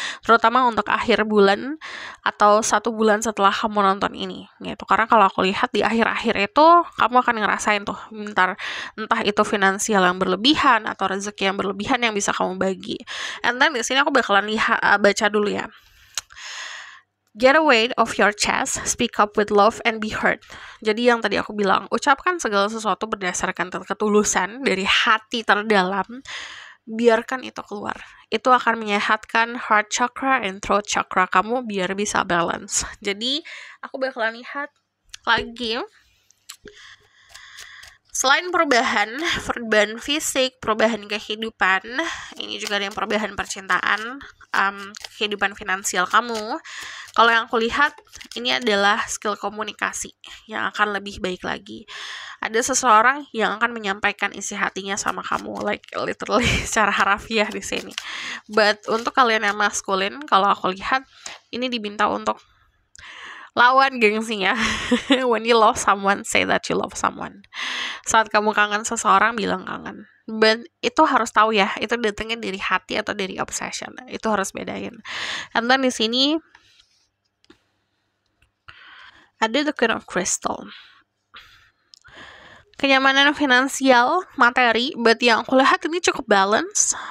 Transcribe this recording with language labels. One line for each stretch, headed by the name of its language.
Indonesian: Terutama untuk akhir bulan atau 1 bulan setelah kamu nonton ini gitu. Karena kalau aku lihat di akhir-akhir itu kamu akan ngerasain tuh entah itu finansial yang berlebihan atau rezeki yang berlebihan yang bisa kamu bagi. And then di sini aku bakalan baca dulu ya.
English: Get a weight off your chest, speak up with love and be heard.
Indonesian: Jadi yang tadi aku bilang, ucapkan segala sesuatu berdasarkan ketulusan dari hati terdalam, biarkan itu keluar. Itu akan menyehatkan heart chakra and throat chakra kamu biar bisa balance. Jadi aku bakalan lihat lagi. Selain perubahan fisik, perubahan kehidupan, ini juga ada yang perubahan percintaan, kehidupan finansial kamu. Kalau yang aku lihat, ini adalah skill komunikasi yang akan lebih baik lagi. Ada seseorang yang akan menyampaikan isi hatinya sama kamu,
English: like literally
Indonesian: secara harafiah di sini. But untuk kalian yang maskulin, kalau aku lihat, ini diminta untuk lawan gengsinya.
English: When you love someone, say that you love someone.
Indonesian: Saat kamu kangen seseorang, bilang kangen. But itu harus tahu ya, itu datangnya dari hati atau dari obsession. Itu harus bedain. And then di sini ada the Queen of Crystal. Kenyamanan finansial, materi, but yang aku lihat ini cukup balance.